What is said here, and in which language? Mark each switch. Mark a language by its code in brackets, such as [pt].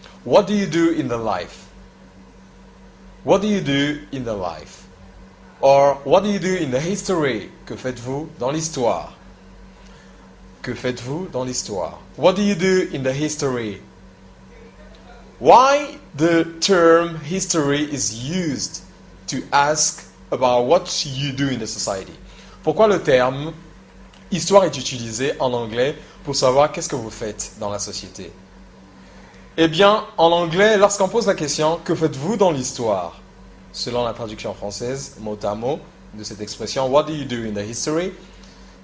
[en] What do you do in the life? What do you do in the life? Or what do you do in the history? [fr] Que faites-vous dans l'histoire? Que faites-vous dans l'histoire? [en] What do you do in the history? Why the term history is used to ask about what you do in the society? [fr] Pourquoi le terme histoire est utilisé en anglais pour savoir qu'est-ce que vous faites dans la société? Eh bien, en anglais, lorsqu'on pose la question « Que faites-vous dans l'histoire ?» selon la traduction française, mot à mot, de cette expression « [en] What do you do in the history ?»